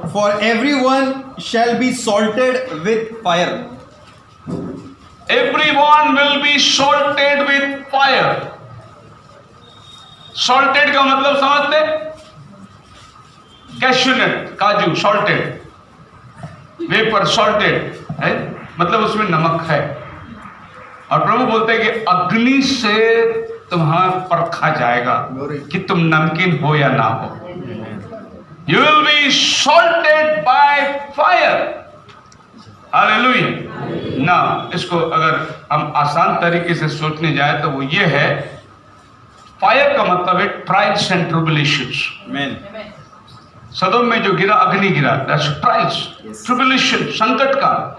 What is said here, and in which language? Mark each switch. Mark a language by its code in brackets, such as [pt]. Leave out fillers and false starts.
[en] For everyone shall be salted with fire. Everyone will be salted with fire. [hi] Salted का मतलब समझते? कैश्यूनट, काजू, salted, vapour, salted है, मतलब उसमें नमक है। और प्रभु बोलते हैं कि अग्नि से तुम्हारा परखा जाएगा कि तुम नमकीन हो या ना हो। [en] You will be salted by fire. Hallelujah. [hi] ना इसको अगर हम आसान तरीके से सोचने जाए तो वो ये है, फायर का मतलब है [en] Trials and tribulations. Amen. [hi] सदोम में जो गिरा, अग्नि गिरा, [en] that's trials, tribulation, [hi] संकट का।